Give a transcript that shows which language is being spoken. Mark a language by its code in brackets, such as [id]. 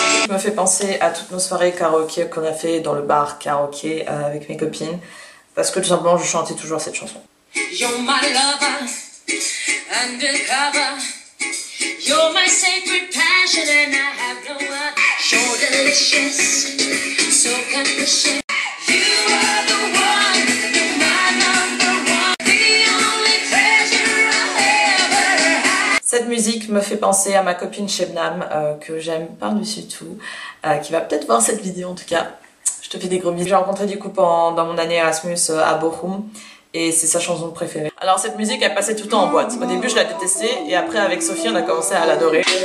[fr] Me fait penser à toutes nos soirées karaoké qu'on a fait dans le bar karaoké avec mes copines parce que tout simplement je chantais toujours cette chanson. [en] You're my lover, undercover. You're my sacred passion and I have no other. So delicious, so condition. You are the one, you're my number one. The only treasure I ever had. [fr] Cette musique me fait penser à ma copine Shebnam que j'aime par-dessus tout, qui va peut-être voir cette vidéo en tout cas. Je te fais des gros bisous. J'ai rencontré du coup dans mon année Erasmus à Bochum et c'est sa chanson préférée. Alors cette musique elle passait tout le temps en boîte. Au début je la détestais et après avec Sophie on a commencé à l'adorer.